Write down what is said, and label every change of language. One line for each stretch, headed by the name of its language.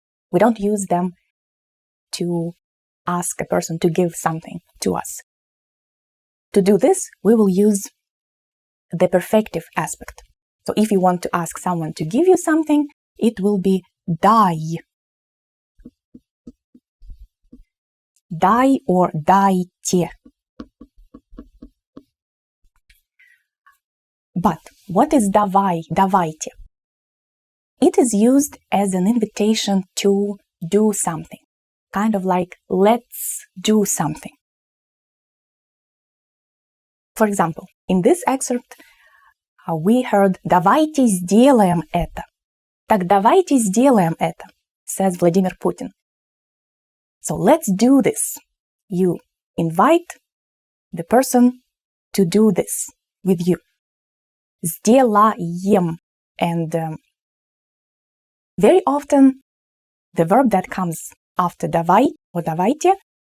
English: We don't use them to ask a person to give something to us. To do this, we will use the perfective aspect. So if you want to ask someone to give you something, it will be дай.
Russian: Дай or дайте.
English: But what is давай, давайте? It is used as an invitation to do something. Kind of like, let's do something. For example, in this excerpt, we heard
Russian: «давайте сделаем это». Так давайте сделаем это,
English: says Vladimir Putin. So let's do this. You invite the person to do this with you.
Russian: Сделаем.
English: And very often, the verb that comes after давай or давайте